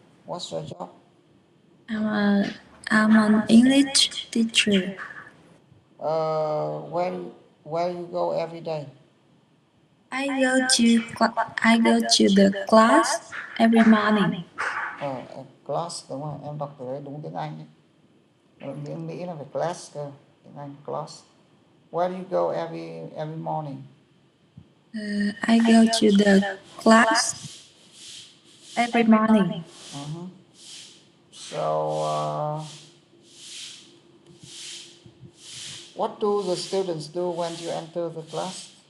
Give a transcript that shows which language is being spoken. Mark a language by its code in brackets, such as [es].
[en] What's your job? I'm an English teacher. Where where you go every day? I go to the class every morning. [vi] Class đúng rồi, em đọc từ đấy đúng tiếng Anh ấy. Tiếng Mỹ là phải class cơ, tiếng Anh class. [en] Where do you go every morning? I go to the class every morning. So, what do the students do when you enter the class?